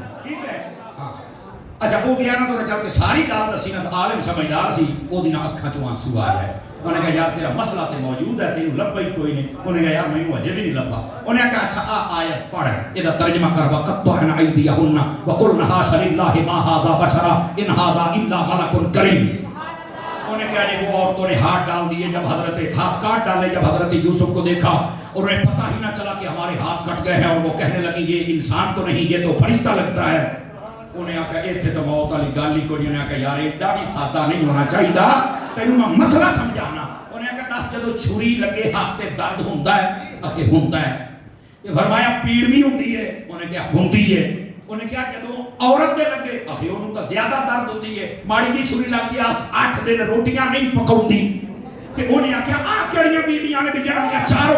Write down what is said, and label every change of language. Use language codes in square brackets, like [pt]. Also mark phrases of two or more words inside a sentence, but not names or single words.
[pa] اچھا وہ گیا نا تو چل کے ساری گال دسی نا عالم سمجھدار سی وہ دینا اکھاں چوں آنسو آ گئے انہوں نے کہا یار تیرا مسئلہ تے موجود ہے تینوں لبا ہی کوئی نہیں انہوں نے کہا یار مینوں اجے بھی نہیں لبا انہوں نے کہا اچھا آیت پڑھ یہ ترجمہ کر [ar] وقطعن ایدیہن وقلن حاش للہ ما ھذا بشرا ان ھذا الا ملک کریم [ur] انہوں نے کہا وہ عورتوں نے ہاتھ ڈال دیے جب ہاتھ کاٹ ڈالے جب حضرت یوسف کو دیکھا اور انہیں پتہ ہی نہ چلا کہ ہمارے ہاتھ کٹ گئے ہیں اور وہ کہنے لگی یہ انسان تو نہیں یہ تو فرشتہ لگتا ہے [pa] انہیں آکھا ایتھے تو موت والی گل ہی کوئی انہیں آکھا یار ایڈا بھی سادہ نہیں ہونا چاہیے تینوں میں مسئلہ سمجھانا انہیں آکھا دس جدو چھری لگے ہاتھ تے درد ہوندا ہے آکھے ہوندا ہے [ur] یہ فرمایا [pa] پیڑ بھی ہوندی ہے انہیں کہا ہوندی ہے انہیں کہا جدو عورت دے لگے آکھے انہوں تو زیادہ درد ہوندی ہے ماڑی جی چھری لگ گیا 8 دن روٹیاں نہیں پکاؤندی تے انہیں آکھا کیڑیاں بیویاں نے بھی جڑیاں 4